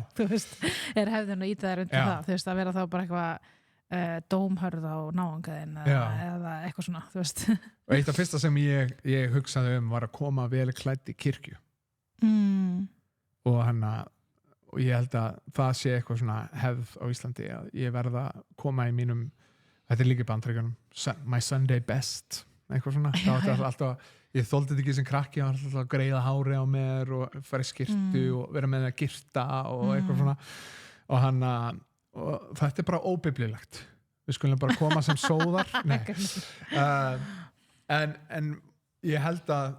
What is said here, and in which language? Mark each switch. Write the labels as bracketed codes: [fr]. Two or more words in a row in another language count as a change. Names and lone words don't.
[is] Þú veist, er hefðin að íta þér undir það? Þú veist, að vera þá bara eitthvað dómhörð á náungaðin eða eitthvað svona, þú veist. Og eitt af fyrsta sem ég hugsaði var að koma vel klædd í kirkju og ég held að það sé eitthvað svona hefð á Íslandi að ég verða að koma í mínum, þetta er líka bandreikunum, [en] my Sunday best [is] eitthvað svona, alltaf, ég þoldi þetta ekki sem krakki, ég var alltaf að greiða hári á mér og fara í skyrtu og vera með það að gyrta og eitthvað svona og þetta er bara óbiblíulegt, við skulum bara koma sem sóðar en ég held að